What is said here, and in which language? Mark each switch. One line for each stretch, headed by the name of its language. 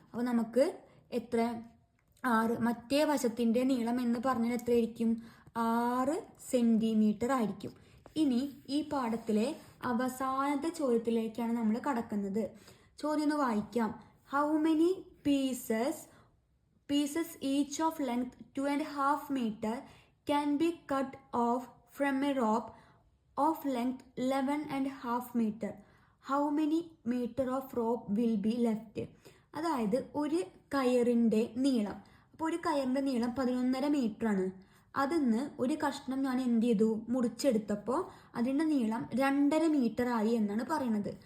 Malayalam: അപ്പോൾ നമുക്ക് എത്ര? 6. മറ്റേ വശത്തിൻ്റെ നീളം എന്ന് പറഞ്ഞാൽ എത്രയായിരിക്കും? 6 സെൻറ്റിമീറ്റർ ആയിരിക്കും. ഇനി ഈ പാഠത്തിലെ അവസാനത്തെ ചോദ്യത്തിലേക്കാണ് നമ്മൾ കടക്കുന്നത്. ചോദ്യം ഒന്ന് വായിക്കാം.
English: How many pieces each of length 2.5 meter can be cut off from a rope of length 11.5 meter. How many meter of rope will be left?
Malayalam: അതായത് ഒരു കയറിൻ്റെ നീളം, അപ്പോൾ ഒരു കയറിൻ്റെ നീളം 11.5 മീറ്റർ ആണ്. അതിന്ന് ഒരു കഷ്ണം ഞാൻ എന്ത് ചെയ്തു, മുറിച്ചെടുത്തപ്പോൾ അതിൻ്റെ നീളം 2.5 മീറ്റർ ആയി എന്നാണ് പറയുന്നത്.